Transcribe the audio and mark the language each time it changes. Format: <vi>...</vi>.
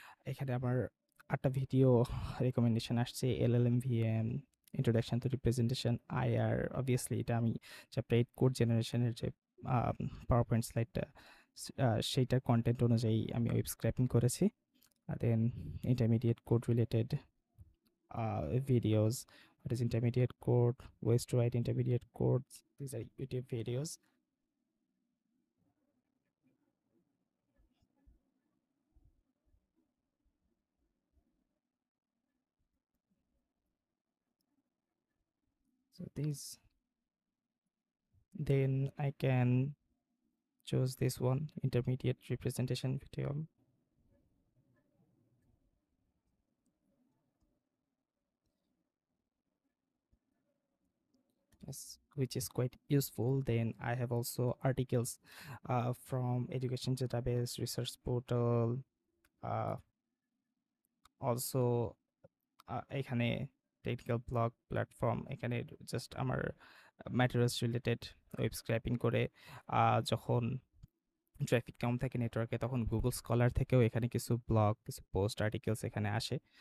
<bn>এখানে আমার 8টা video recommendation আসছে, LLM VM, introduction to representation, IR. Obviously এটা আমি চ্যাপ্টার 8 কোড জেনারেশনের যে পাওয়ার পয়েন্ট স্লাইডটা সেইটার কন্টেন্ট অনুযায়ী আমি ওয়েব স্ক্র্যাপিং করেছি।</bn> <en>Then intermediate code related videos. What is intermediate code, ways to write intermediate codes. These are YouTube videos. So these, then I can choose this one, intermediate representation video. Yes, which is quite useful. Then I have also articles from education database, research portal, also</en> <bn>এখানে technical blog platform, এখানে just আমার materials related web scraping করে যখন traffic কম থাকে নেটওয়ার্কে তখন Google scholar থেকেও এখানে কিছু ব্লগ, কিছু পোস্ট, আর্টিকেলস এখানে আসে।</bn>